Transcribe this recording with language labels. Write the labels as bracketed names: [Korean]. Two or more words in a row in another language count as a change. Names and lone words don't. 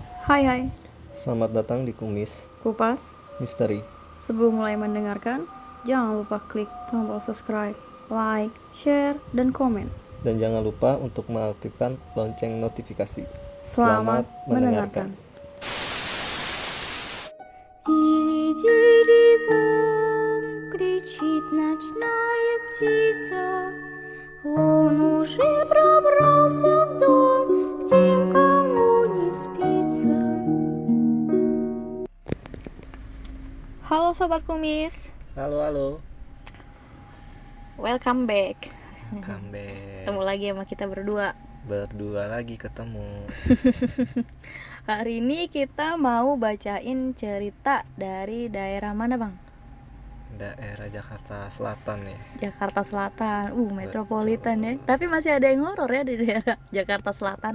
[Indonesian] Hai hai, Selamat datang di Kumis Kupas. Misteri. Sebelum mulai mendengarkan, jangan lupa klik tombol [English] subscribe, like, share, [Indonesian] dan komen. Dan jangan lupa untuk mengaktifkan lonceng notifikasi. Selamat mendengarkan. [Russian] Тири-тири-бом, кричит ночная птица. Он уже пробрался в дом, к тем, кому не спится. [Indonesian] Halo Sobat Kumis, Halo. [English] welcome back. Comeback. [Indonesian] Ketemu lagi sama kita berdua. Berdua lagi ketemu. Hari ini kita mau bacain cerita dari daerah mana bang? Daerah Jakarta Selatan ya. Jakarta Selatan, metropolitan ya. Betul. Tapi masih ada yang horor ya di daerah Jakarta Selatan.